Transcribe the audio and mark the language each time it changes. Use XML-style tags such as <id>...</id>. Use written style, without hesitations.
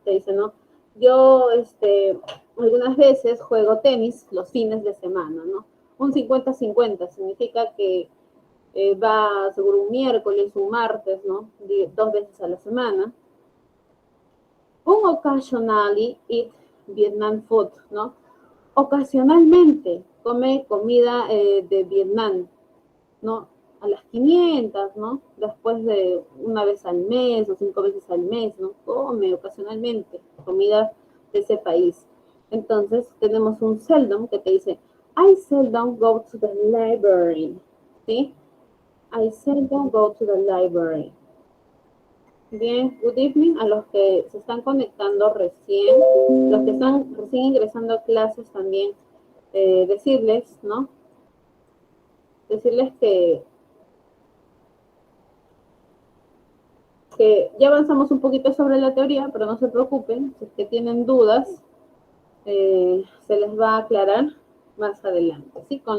<es>Te dice, ¿no? Yo, algunas veces juego tenis los fines de semana, ¿no? Un 50-50, significa que va seguro un miércoles, un martes, ¿no? 2 veces a la semana. Un</es> <en>occasionally eat Vietnam food,</en> <es>¿no? Ocasionalmente come comida de Vietnam, ¿no? a las 500, ¿no? Después de una vez al mes o 5 veces al mes, ¿no? Come ocasionalmente comida de ese país. Entonces tenemos un seldom que te dice,</es> <en>I seldom go to the library,</en> <es>¿sí?</es> <en>I seldom go to the library.</en> <es>Bien,</es> <en>good evening</en> <es>a los que se están conectando recién, los que están recién ingresando a clases también, decirles, ¿no? Decirles que ya avanzamos un poquito sobre la teoría, pero no se preocupen, si es que tienen dudas, se les va a aclarar más adelante, ¿sí?</es>